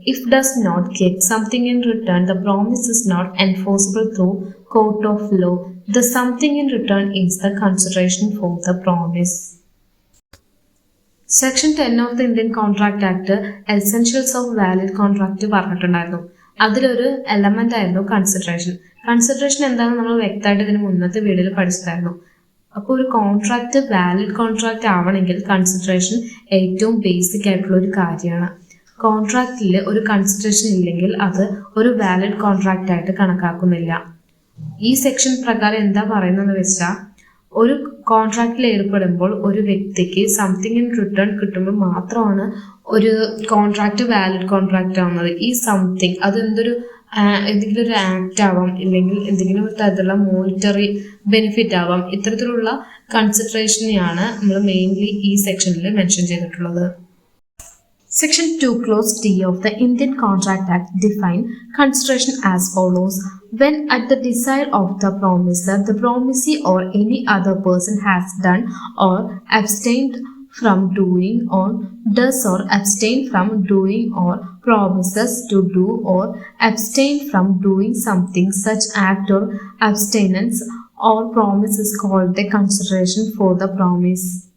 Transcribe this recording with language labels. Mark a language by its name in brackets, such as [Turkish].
[English] If does not get something in return, the promise is not enforceable through court of law. The something in return is the consideration for the promise. Section 10 of the Indian Contract Act Essentials of Valid Contract പറഞ്ഞിട്ടുണ്ടായിരുന്നു. [Malayalam] അതിലൊരു element ആയിരുന്നു consideration. Consideration എന്താണെന്ന് നമ്മൾ വ്യക്തമായിട്ട് ഇതിന് മുന്നത്തെ വീഡിയോയിൽ പഠിച്ചിട്ടായിരുന്നു. അപ്പോൾ ഒരു കോൺട്രാക്റ്റ് വാലിഡ് കോൺട്രാക്റ്റ് ആവണമെങ്കിൽ കൺസിഡറേഷൻ ഏറ്റവും ബേസിക് ആയിട്ടുള്ള ഒരു കാര്യമാണ്. കോൺട്രാക്റ്റിൽ ഒരു കൺസിഡറേഷൻ ഇല്ലെങ്കിൽ അത് ഒരു വാലിഡ് കോൺട്രാക്റ്റ് ആയിട്ട് കണക്കാക്കുന്നില്ല. ഈ സെക്ഷൻ പ്രകാരം എന്താ പറയുന്നത് വെച്ചാൽ ഒരു കോൺട്രാക്റ്റിൽ ഏർപ്പെടുമ്പോൾ ഒരു വ്യക്തിക്ക് [English] something in return [Malayalam] കിട്ടുമ്പോൾ മാത്രമാണ് ഒരു കോൺട്രാക്റ്റ് വാലിഡ് കോൺട്രാക്റ്റ് ആവുന്നത്. ഈ സംതിങ് അത് എന്തെങ്കിലും ഒരു ആക്ട് ആവാം, ഇല്ലെങ്കിൽ എന്തെങ്കിലും ഒരു തരത്തിലുള്ള മോണിറ്ററി ബെനിഫിറ്റ് ആവാം. ഇത്തരത്തിലുള്ള കൺസിഡറേഷനെയാണ് നമ്മൾ മെയിൻലി ഈ സെക്ഷനിൽ മെൻഷൻ ചെയ്തിട്ടുള്ളത്. [English] Section 2 Clause D of the Indian Contract Act define consideration as follows. When at the desire of the promiser, the promisee or any other person has done or abstained from doing or does or abstain from doing or promises to do or abstain from doing something, such act or abstinence or promise is called the consideration for the promise.